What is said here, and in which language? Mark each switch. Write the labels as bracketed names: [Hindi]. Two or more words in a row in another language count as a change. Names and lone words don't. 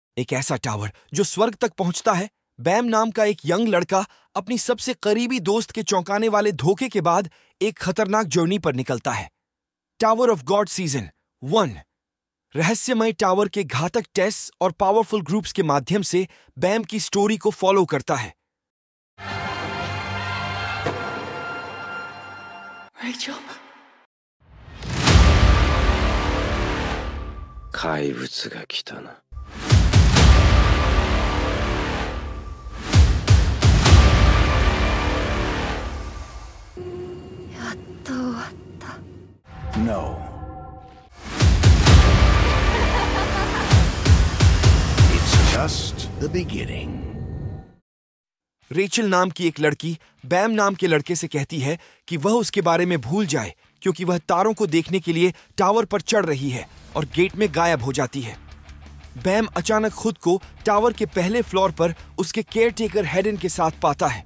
[Hindi] एक ऐसा टावर जो स्वर्ग तक पहुंचता है। बैम नाम का एक यंग लड़का अपनी सबसे करीबी दोस्त के चौंकाने वाले धोखे के बाद एक खतरनाक जर्नी पर निकलता है। टावर ऑफ गॉड सीजन 1 रहस्यमय टावर के घातक टेस्ट और [English] powerful groups [Hindi] के माध्यम से बैम की स्टोरी को फॉलो करता है। Rachel? [Japanese] 怪物が来たな。やっと終わった。 [English] No. It's just the beginning. [Hindi] रेचल नाम की एक लड़की बैम नाम के लड़के से कहती है कि वह उसके बारे में भूल जाए, क्योंकि वह तारों को देखने के लिए टावर पर चढ़ रही है और गेट में गायब हो जाती है। बैम अचानक खुद को टावर के पहले फ्लोर पर उसके केयरटेकर हेडन के साथ पाता है।